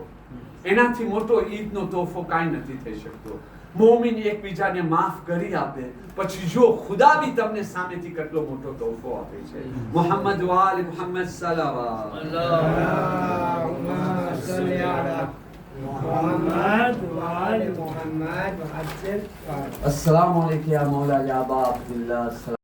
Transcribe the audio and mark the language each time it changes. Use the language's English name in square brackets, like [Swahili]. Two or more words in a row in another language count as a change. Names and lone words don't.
[Gujarati] એનાથી મોટો ઈદનો તોહફો કાંઈ નથી થઈ શકતો. મોમિન એકબીજાને માફ કરી આપે પછી જો ખુદા બી તમને સામેથી કેટલો મોટો તોહફો આપે છે. [Arabic] محمد وآل محمد صلوات اللهم صل على محمد وآل محمد السلام عليكم يا مولا يا أبا عبد الله.